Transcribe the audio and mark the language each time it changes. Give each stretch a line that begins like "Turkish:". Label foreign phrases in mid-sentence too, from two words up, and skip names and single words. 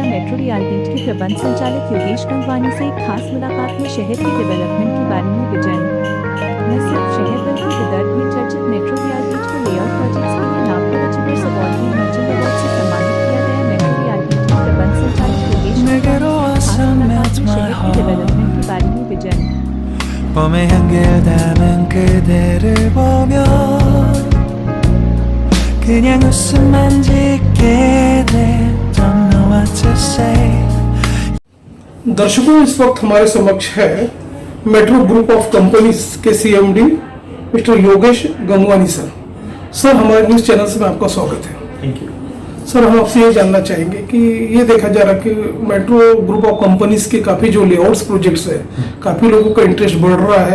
Hindi: मेट्रो रियलिटीज के प्रबंध संचालक योगेश गंगवानी से एक खास मुलाकात में शहर के डेवलपमेंट के बारे में विजन न सिर्फ शहर बल्कि विदर्भ में चर्चित मेट्रो रियलिटीज को
English: layout projects
Hindi: के लिए नागपुर अचीवर्स अवार्ड में
English: emerging award
Hindi: से सम्मानित किया गया। मेट्रो रियलिटीज के प्रबंध संचालक योगेश गंगवानी से खास मुलाकात में शहर के डेवलपमेंट के बारे में विजन
Korean: 봄에 향기를 그대를 보며 그냥 웃음만 짓게 돼
English: Don't know what to say।
Hindi: दर्शकों, इस वक्त हमारे समक्ष है मेट्रो ग्रुप ऑफ कंपनीज के सीएमडी मिस्टर योगेश गंगवानी सर। सर, हमारे
English: news channel
Hindi: से में आपका स्वागत है।
English: thank you
Hindi: सर, हम आपसे ये जानना चाहेंगे कि ये देखा जा रहा है कि मेट्रो ग्रुप ऑफ कंपनीज के काफी जो
English: layouts projects
Hindi: है, काफी लोगों का इंटरेस्ट बढ़ रहा है।